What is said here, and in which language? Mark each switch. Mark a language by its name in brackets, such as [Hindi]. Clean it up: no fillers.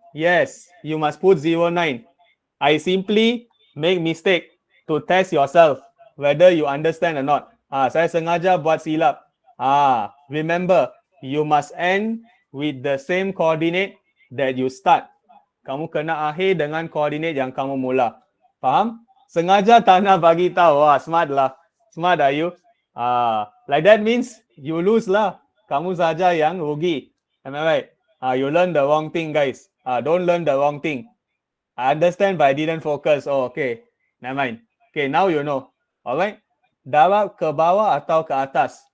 [English] Yes, you must put 09. I simply make mistake to test yourself whether you understand or not. [Malay] Saya sengaja buat silap. [English] Remember, you must end with the same coordinate that you start. [Malay] Kamu kena akhir dengan koordinat yang kamu mula. Faham? Sengaja tak nak bagi tahu. [English] Wah, smart lah. Smart are you? Like that means you lose lah. [Malay] Kamu saja yang rugi. [English] Am I right? You learn the wrong thing, guys. Don't learn the wrong thing. I understand but I didn't focus. Oh, okay. Never mind. Okay, now you know. Alright? [Malay] Darab ke bawah atau ke atas?